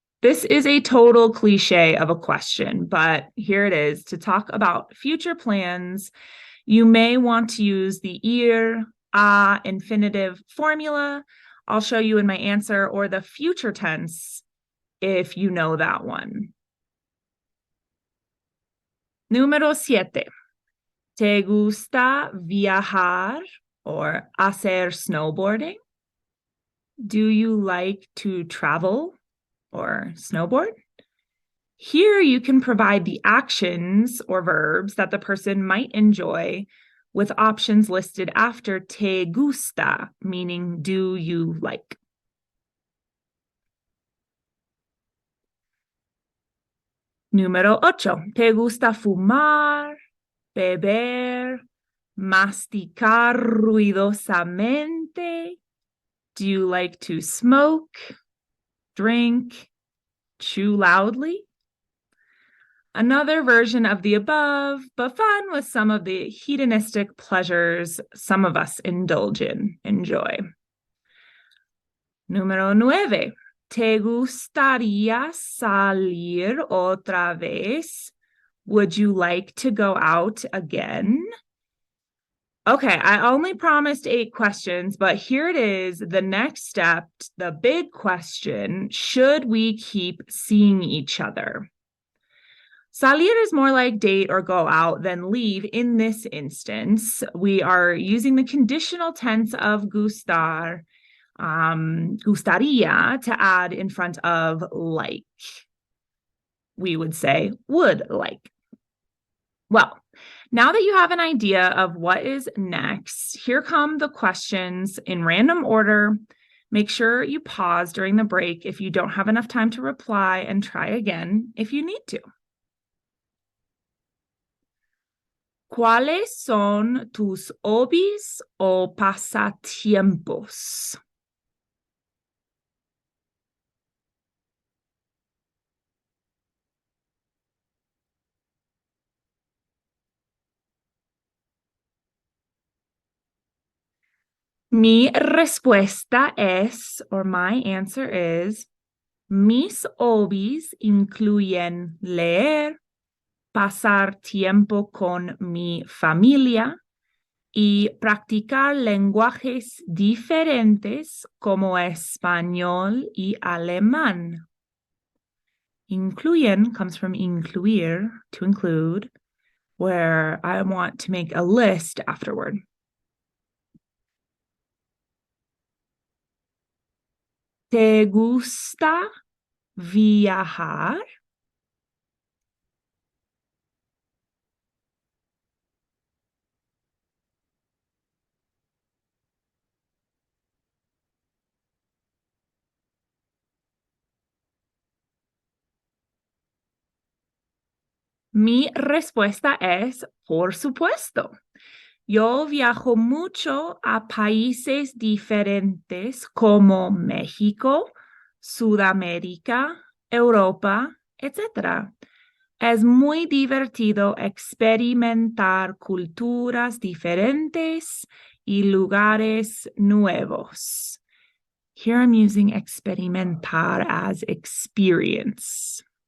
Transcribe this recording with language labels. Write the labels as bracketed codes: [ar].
[en] This is a total cliche of a question, but here it is. To talk about future plans, you may want to use the ir, a infinitive formula. I'll show you in my answer or the future tense if you know that one. [es] Número 7. ¿Te gusta viajar or hacer snowboarding? [en] Do you like to travel or snowboard? Here you can provide the actions or verbs that the person might enjoy with options listed after [es] te gusta, [en] meaning do you like. [es] Número 8. ¿Te gusta fumar, beber, masticar ruidosamente? [en] Do you like to smoke, drink, chew loudly? Another version of the above, but fun with some of the hedonistic pleasures some of us enjoy. [es] Número 9. ¿Te gustaría salir otra vez? [en] Would you like to go out again? Okay, I only promised 8 questions, but here it is. The next step, the big question, should we keep seeing each other? Salir is more like date or go out than leave in this instance. We are using the conditional tense of gustar, gustaría, to add in front of like. We would say would like. Well, now that you have an idea of what is next, here come the questions in random order. Make sure you pause during the break if you don't have enough time to reply and try again if you need to. [es] ¿Cuáles son tus hobbies o pasatiempos? Mi respuesta es, [en] or my answer is, [es] mis hobbies incluyen leer, pasar tiempo con mi familia y practicar lenguajes diferentes como español y alemán. [en] Incluyen comes from incluir, to include, where I want to make a list afterward. [es] ¿Te gusta viajar? Mi respuesta es, por supuesto. Yo viajo mucho a países diferentes como México, Sudamérica, Europa, etc. Es muy divertido experimentar culturas diferentes y lugares nuevos. [en] Here I'm using experimentar as experience.